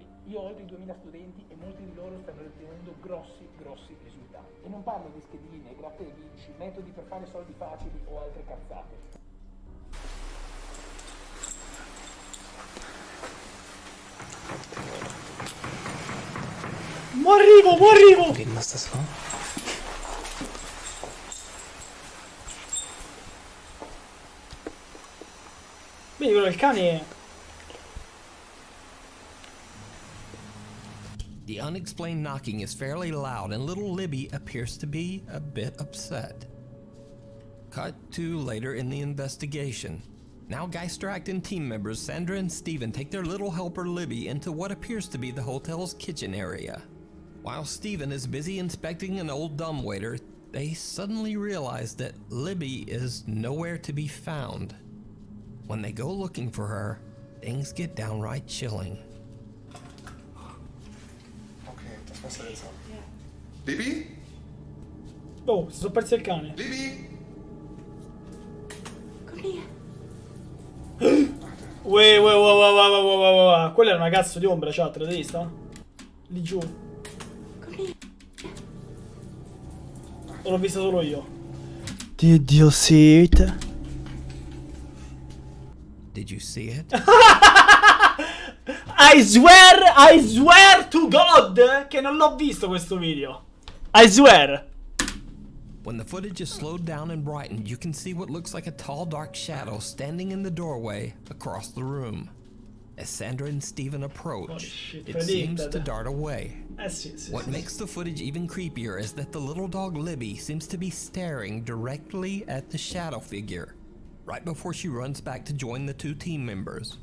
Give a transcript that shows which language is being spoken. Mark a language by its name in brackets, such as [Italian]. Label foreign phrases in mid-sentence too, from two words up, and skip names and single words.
[Italian] Io ho oltre 2.000 studenti e molti di loro stanno ottenendo grossi risultati. E non parlo di schedine, gratte e vinci, metodi per fare soldi facili o altre cazzate. Mo arrivo! [German] Reden, was das war? [Italian] Vedi quello del cane. [English] The unexplained knocking is fairly loud and little Libby appears to be a bit upset. Cut to later in the investigation. Now Geisterakten team members Sandra and Steven take their little helper Libby into what appears to be the hotel's kitchen area. While Steven is busy inspecting an old dumbwaiter, they suddenly realize that Libby is nowhere to be found. When they go looking for her, things get downright chilling. [German] Okay, das muss er jetzt haben. Libby? [Italian] Oh, si sono persi il cane. Libby? [German] Komm her. [Italian] Uè. Quella era una cazzo di ombra, chat, l'avete vista? Lì giù. [German] Komm her. [Italian] O l'ho vista solo io? [English] Did you see it? Did you see it? I swear to God [Italian] che non l'ho visto questo video. [English] I swear. When the footage is slowed down and brightened, you can see what looks like a tall, dark shadow standing in the doorway across the room. As Sandra and Steven approach, Holy shit, it seems predicted. to dart away. [Italian] Sì. [English] What makes the footage even creepier is that the little dog Libby seems to be staring directly at the shadow figure, right before she runs back to join the two team members.